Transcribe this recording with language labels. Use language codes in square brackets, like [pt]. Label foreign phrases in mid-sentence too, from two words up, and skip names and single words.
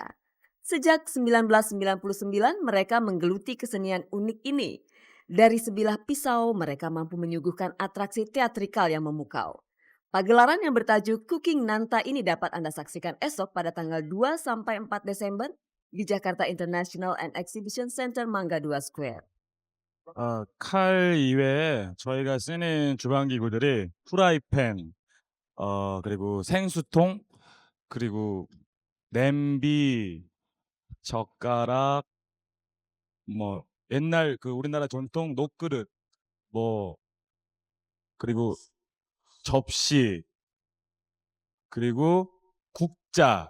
[id] Sejak 1999 mereka menggeluti kesenian unik ini. Dari sebilah pisau mereka mampu menyuguhkan atraksi teatrikal yang memukau. Pagelaran yang bertajuk Cooking Nanta ini dapat Anda saksikan esok pada tanggal 2-4 Desember di Jakarta International and Exhibition Center Mangga 2 Square. [ko] 칼 이외에 저희가 쓰는 주방기구들이 프라이팬, 그리고 생수통, 그리고 냄비, 젓가락, 뭐 옛날 그 우리나라 전통 녹그릇, 뭐 그리고 접시, 그리고 국자.